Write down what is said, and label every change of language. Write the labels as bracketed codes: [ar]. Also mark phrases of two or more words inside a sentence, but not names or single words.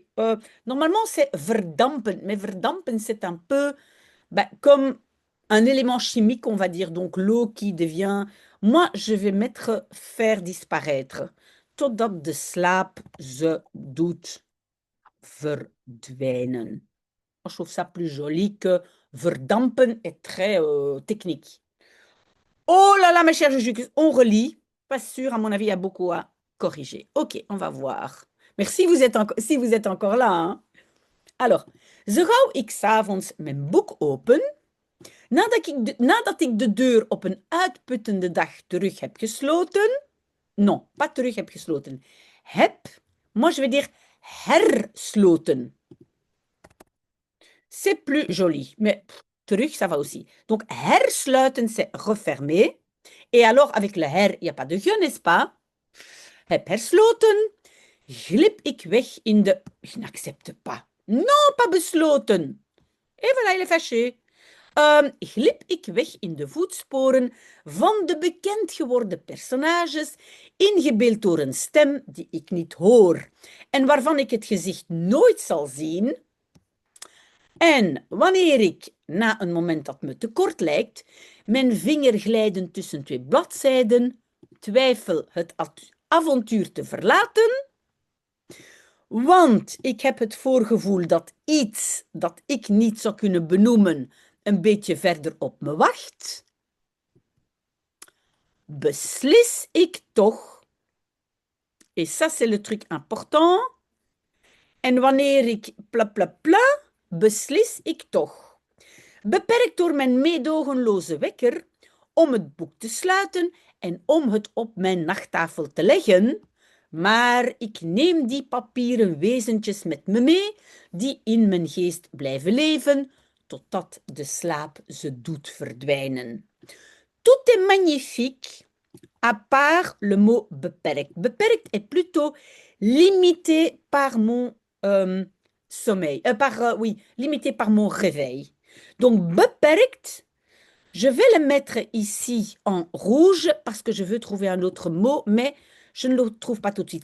[fr] Normalement, c'est verdampen, mais verdampen, c'est un peu comme un élément chimique, on va dire, donc l'eau qui devient. Moi, je vais mettre faire disparaître. [nl] Totdat de slaap ze doet verdwijnen. [fr] Je trouve ça plus joli que verdampen est très technique. Oh là là, mes chers Juju, on relit. Pas sûr, à mon avis, il y a beaucoup à corriger. Ok, on va voir. Merci si vous êtes encore là. Hein. Alors, [nl] zo gauw ik 's avonds mijn boek open, nadat ik de deur op een uitputtende dag terug heb gesloten. [fr] Non, pas [nl] terug heb gesloten. [fr] Moi je vais dire hersloten. C'est plus joli, mais terug, ça va aussi. Donc, hersluiten, c'est refermer. Et alors, avec le her, il n'y a pas de je, n'est-ce pas? [nl] Heb hersloten, glip ik weg in de... [fr] Je n'accepte pas. Non, pas besloten. Et voilà, il est fâché. [nl] Glip ik weg in de voetsporen van de bekend geworden personages, ingebeeld door een stem die ik niet hoor en waarvan ik het gezicht nooit zal zien. En wanneer ik, na een moment dat me te kort lijkt, mijn vinger glijden tussen twee bladzijden, twijfel het avontuur te verlaten, want ik heb het voorgevoel dat iets dat ik niet zou kunnen benoemen een beetje verder op me wacht, beslis ik toch, [fr] et ça c'est le truc important, [nl] en wanneer ik beslis ik toch, beperkt door mijn meedogenloze wekker, om het boek te sluiten en om het op mijn nachttafel te leggen, maar ik neem die papieren wezentjes met me mee, die in mijn geest blijven leven, totdat de slaap ze doet verdwijnen. [fr] Tout est magnifique, à part le mot beperkt. Beperkt est plutôt limité par mon sommeil, limité par mon réveil. Donc, beperkt, Je vais le mettre ici en rouge parce que je veux trouver un autre mot, mais je ne le trouve pas tout de suite.